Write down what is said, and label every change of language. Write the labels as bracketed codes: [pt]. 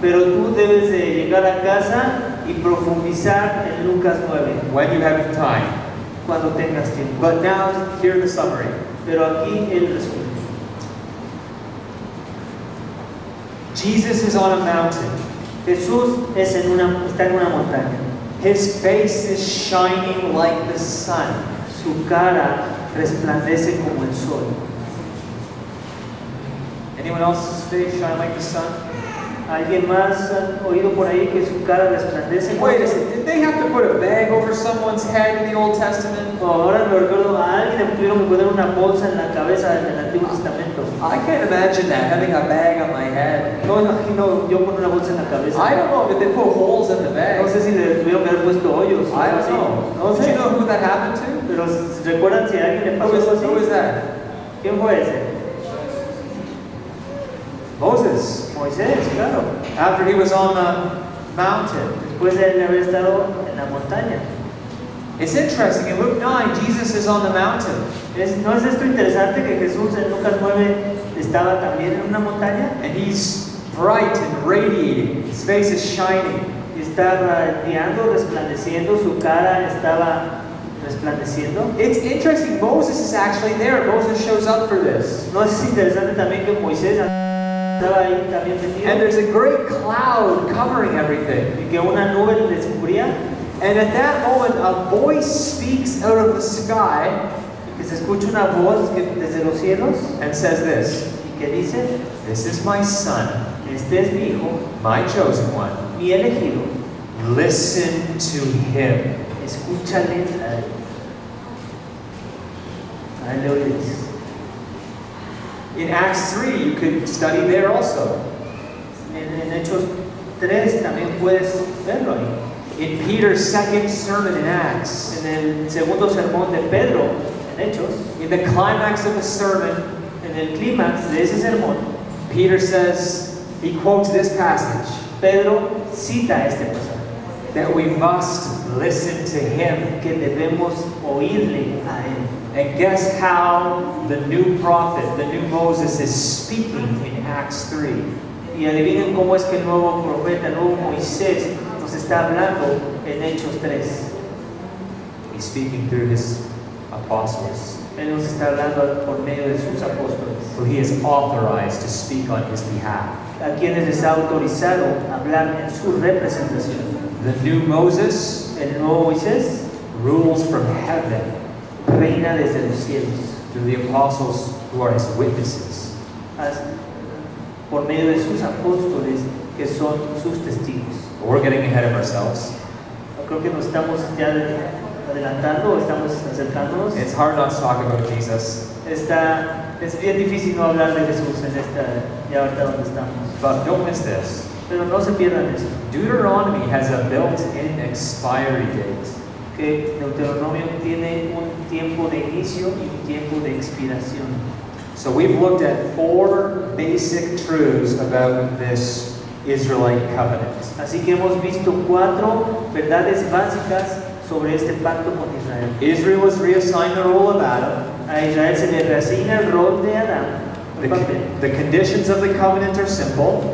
[es] Pero tú debes de llegar a casa y profundizar en Lucas 9 [en] When you have time. [es] cuando tengas tiempo. [en] But now, here's the summary. [es] Pero aquí el resumen. [en] Jesus is on a mountain. [es] Jesús está en una montaña. [en] His face is shining like the sun. [es] Su cara resplandece como el sol. [en] Anyone else's face shine like the sun? [es] ¿Alguien más ha oído por ahí que su cara resplandece? [en] Wait a second, did they have to put a bag over someone's head in the Old Testament? [es] Ahora me recuerdo, a alguien le tuvieron que poner una bolsa en la cabeza en el Antiguo Testamento. [en] I can't imagine that, having a bag on my head. [es] No me imagino yo con una bolsa en la cabeza. [en] I don't know if they put holes in the bag. [es] No sé si le tuvieron que haber puesto hoyos. [en] I don't know. [es] No [en] Do [es] sé. [en] you know who that happened to? [es] Pero ¿recuerdan si a alguien le pasó algo [en] Who is [es] así? [en] that? [es] ¿Quién fue ese? [en] Moses. [es] Moisés, claro. [en] After he was on the mountain. [es] Después de haber estado en la montaña. [en] It's interesting, in Luke 9, Jesus is on the mountain. [es] ¿No es esto interesante que Jesús en Lucas 9 estaba también en una montaña? [en] And he's bright and radiating. His face is shining. [es] Y está radiando, resplandeciendo, su cara estaba resplandeciendo. [en] It's interesting, Moses is actually there. Moses shows up for this. [es] ¿No es interesante también que Moisés estaba ahí también metido? [en] And there's a great cloud covering everything. [es] Y que una nube le descubría. [en] And at that moment, a voice speaks out of the sky [es] Y que se escucha una voz desde los cielos [en] and says this, [es] y que dice: [en] "This is my son, [es] este es mi hijo, [en] my chosen one. [es] mi elegido, [en] Listen to him." [es] escúchale a él. A él le oídes. [en] In Acts 3, you could study there also. [es] En Hechos 3 también puedes verlo ahí. [en] In Peter's second sermon in Acts, [es] En el segundo sermón de Pedro, en Hechos, [en] in the climax of the sermon, [es] en el clímax de ese sermón, [en] Peter says, he quotes this passage, [es] Pedro cita este pasaje, [en] that we must listen to him. [es] que debemos oírle a él. [en] And guess how the new prophet, the new Moses, is speaking in Acts 3? [es] Y adivinen cómo es que el nuevo profeta, el nuevo Moisés, nos está hablando en Hechos 3. [en] He's speaking through his apostles, [es] Él nos está hablando por medio de sus apóstoles, [en] who he has authorized to speak on his behalf. [es] a quienes les ha autorizado hablar en su representación. [en] The new Moses [es] El nuevo Moisés [en] rules from heaven [es] reina desde los cielos, [en] through the apostles who are his witnesses. [es] por medio de sus apóstoles que son sus testigos. [en] But we're getting ahead of ourselves. [es] Creo que nos estamos ya adelantando, estamos acercándonos. [en] It's hard not to talk about Jesus, [es] Es bien difícil no hablar de Jesús en ya ahorita donde estamos. [en] but don't miss this. [es] Pero no se pierdan esto, [en] Deuteronomy has a built-in expiry date. [es] que Deuteronomio tiene un tiempo de inicio y un tiempo de expiración. [en] So we've looked at 4 basic truths about this Israelite covenant. [es] Así que hemos visto 4 verdades básicas sobre este pacto con Israel. [en] Israel was reassigned the role of Adam. [es] A Israel se le reasigna el rol de Adán. [en] The, the conditions of the covenant are simple.